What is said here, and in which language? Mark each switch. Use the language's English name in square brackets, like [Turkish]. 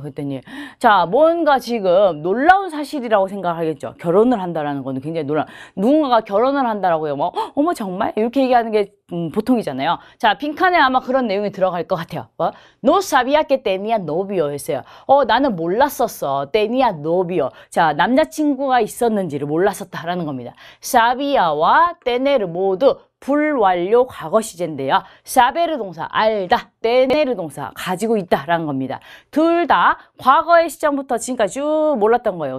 [Korean] 그랬더니, 자, 뭔가 지금 놀라운 사실이라고 생각하겠죠. 결혼을 한다라는 거는 굉장히 누군가가 결혼을 한다라고요. 뭐, 어머, 정말? 이렇게 얘기하는 게 보통이잖아요. 자, 빈칸에 아마 그런 내용이 들어갈 것 같아요. [Spanish] No sabía que tenía novio [Korean] 했어요. 나는 몰랐었어. [Spanish] tenía novio. [Korean] 자, 남자친구가 있었는지를 몰랐었다라는 겁니다. sabia와 tener 모두 불완료 과거 시제인데요. 사베르 동사 알다, tener 동사 가지고 있다라는 겁니다. 둘 다 과거의 시점부터 지금까지 쭉 몰랐던 거예요.